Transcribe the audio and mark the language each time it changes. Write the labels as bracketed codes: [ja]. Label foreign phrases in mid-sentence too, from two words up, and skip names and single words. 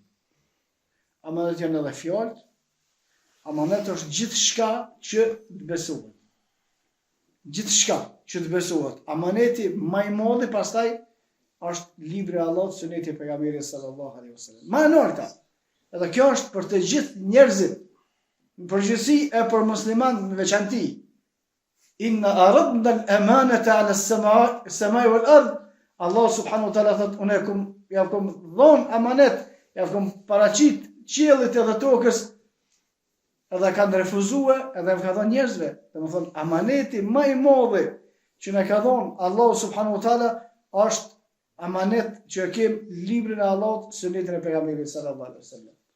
[sq] Amanet janë edhe fjalët, amanet është gjithçka që të besohet. Gjithçka që të besohet. Amaneti më i madh pastaj është libri i Allahut, suneti i pejgamberit [ar] صلى الله عليه وسلم. [sq] Më e larta. Edhe kjo është për të gjithë njerëzit. Në përgjithësi e për musliman në veçanti. [ar] إنا عرضنا الأمانة على السماء والأرض. [sq] Allah [ar] سبحانه وتعالى [sq] thot unë kam dhon amanet, kam paraqit qiellit edhe tokës. Edhe kanë refuzuar, edhe më ka thonë njerëzve, domethënë amaneti më i madh që na ka thonë Allahu [ar] سبحانه وتعالى [sq] është amanet që e kem librin e Allahut, sunetin e pejgamberit [ar] صلى الله عليه وسلم.